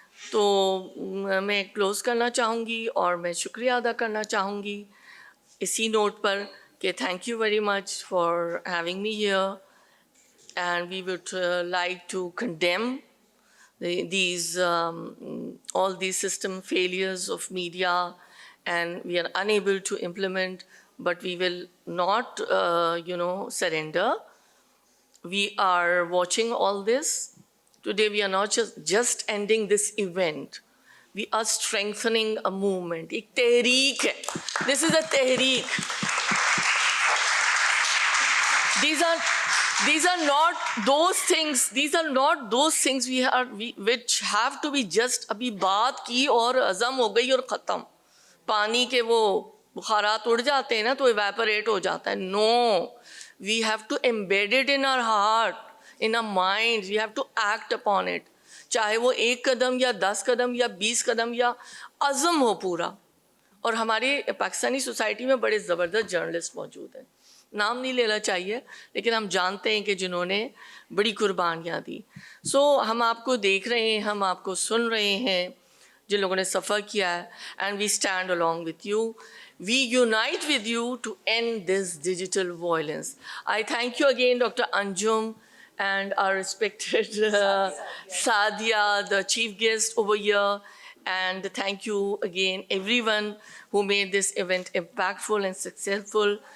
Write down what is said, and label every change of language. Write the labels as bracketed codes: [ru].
[ur] تو میں کلوز کرنا چاہوں گی اور میں شکریہ ادا کرنا چاہوں گی اسی نوٹ پر کہ [en] Thank you very much for having me here, and we would like to condemn all these system failures of media, and we are unable to implement, but we will not surrender. We are watching all this. Today we are not just ending this event, we are strengthening a movement. [ur] ایک تحریک ہے, [en] this is a [ur] تحریک. [en] These are not those things which have to be just [ur] ابھی بات کی اور عزم ہو گئی اور ختم. پانی کے وہ بخارات اڑ جاتے ہیں نا تو ایویپوریٹ ہو جاتا ہے. [en] No, we have to embed it in our heart, in our minds. We have to act upon it. [ur] چاہے وہ 1 قدم یا 10 قدم یا 20 قدم یا عزم ہو پورا. اور ہمارے پاکستانی سوسائٹی میں بڑے زبردست جرنلسٹ موجود ہیں, نام نہیں لینا چاہیے لیکن ہم جانتے ہیں کہ جنہوں نے بڑی قربانیاں دی. سو ہم آپ کو دیکھ رہے ہیں, ہم آپ کو سن رہے ہیں, جن لوگوں نے سفر کیا ہے, [en] And we stand along with you. We unite with you to end this digital violence. I thank you again, Dr. Anjum, and our respected Sadia, the chief guest over here. And thank you again, everyone who made this event impactful and successful.